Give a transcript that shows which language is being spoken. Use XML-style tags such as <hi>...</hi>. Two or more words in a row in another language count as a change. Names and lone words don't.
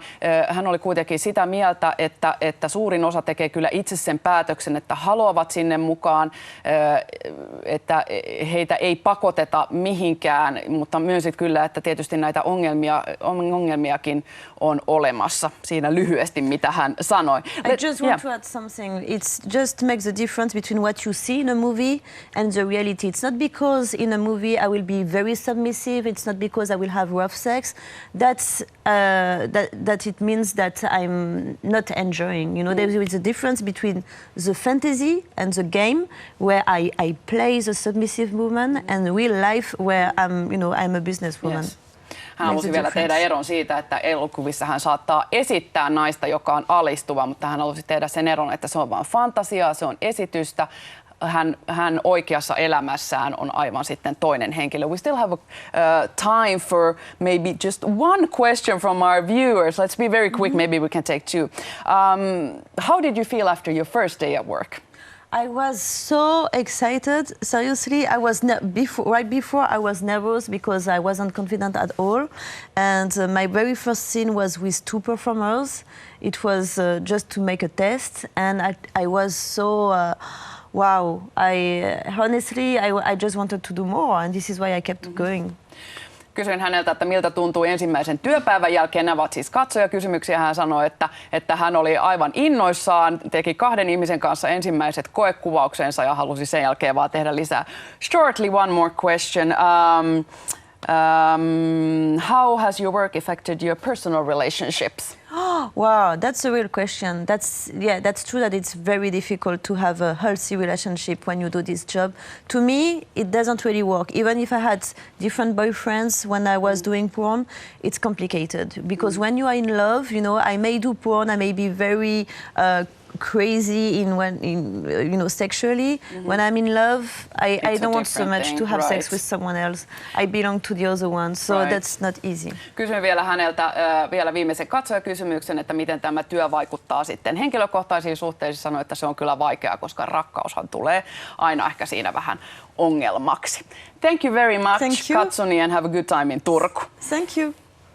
<fi>Hän oli kuitenkin sitä mieltä, että suurin osa tekee kyllä itse sen päätöksen, että haluavat sinne mukaan, että heitä ei pakoteta mihinkään, mutta myönsit kyllä, että tietysti näitä ongelmiakin on olemassa. Siinä lyhyesti, mitä hän sanoi.</fi> <en>I just want to add something. It's just makes the difference between what you see in a movie and the reality. It's not because in a movie I will be very submissive. It's not because I will have rough sex. That it means that I'm not enjoying. You know, there is a difference between the fantasy and the game, where I play the submissive woman, and real life where I'm a businesswoman. Yes.</en> <fi>Hän halusi vielä tehdä eron siitä, että elokuvissa hän saattaa esittää naista, joka on alistuva, mutta hän halusi tehdä sen eron, että se on vain fantasiaa, se on esitystä. Hän oikeassa elämässään on aivan sitten toinen henkilö.</fi> <en>We still have time for maybe just one question from our viewers. Let's be very quick, maybe we can take two. How did you feel after your first day at work? I was so excited. Seriously, right before I was nervous because I wasn't confident at all. And my very first scene was with two performers. It was just to make a test, and I was so wow. I just wanted to do more, and this is why I kept going.</en> <fi>Kysyin häneltä, että miltä tuntuu ensimmäisen työpäivän jälkeen. Nämä ovat siis katsojakysymyksiä. Hän sanoi, että hän oli aivan innoissaan, teki 2 ihmisen kanssa ensimmäiset koekuvauksensa ja halusi sen jälkeen vaan tehdä lisää.</fi> <en>Shortly, one more question. How has your work affected your personal relationships? Wow, that's a real question. That's true that it's very difficult to have a healthy relationship when you do this job. To me, it doesn't really work. Even if I had different boyfriends when I was doing porn, it's complicated because when you are in love, I may do porn, I may be very crazy sexually. When I'm in love, I don't want so much to have sex with someone else. I belong to the other one, so that's not easy.</en> <fi>Kysyn vielä häneltä vielä viimeisen katsojakysymyksen, että miten tämä työ vaikuttaa sitten henkilökohtaisiin suhteisiin. Sanoi, että se on kyllä vaikeaa, koska rakkaushan tulee aina ehkä siinä vähän ongelmaksi.</fi> <en>Thank you very much, Katsuni, and have a good time in Turku. Thank you.</en>